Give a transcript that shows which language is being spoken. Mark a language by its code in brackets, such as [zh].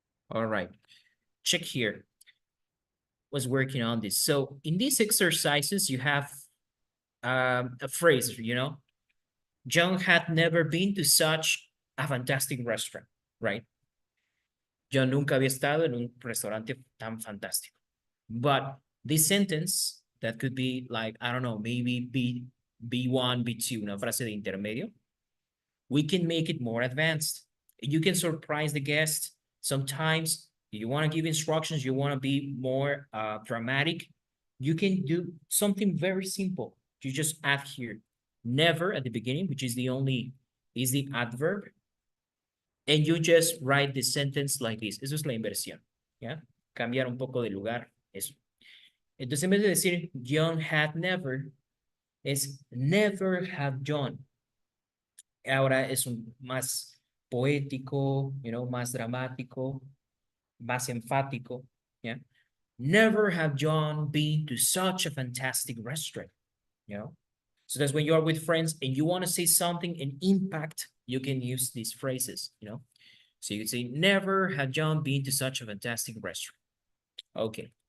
[en] All right. Check here. Was working on this. So in these exercises, you have a phrase, you know, John had never been to such a fantastic restaurant, right? [es] John nunca había estado en un restaurante tan fantástico. [en] But this sentence that could be like, I don't know, maybe B1, B2, [es] una frase de intermedio. [en] We can make it more advanced. You can surprise the guest. Sometimes you want to give instructions, you want to be more dramatic. You can do something very simple. You just add here, never at the beginning, which is the adverb. And you just write the sentence like this. [es] Eso es la inversión, ¿ya? Cambiar un poco de lugar, eso. Entonces, en vez de decir [en] John had never, [es] es [en] never had John. [es] Ahora es más poético, you know, más dramático, más enfático, yeah. [en] Never have John been to such a fantastic restaurant, you know. So that's when you are with friends and you want to say something and impact, you can use these phrases, you know. So you can say, never had John been to such a fantastic restaurant. Okay.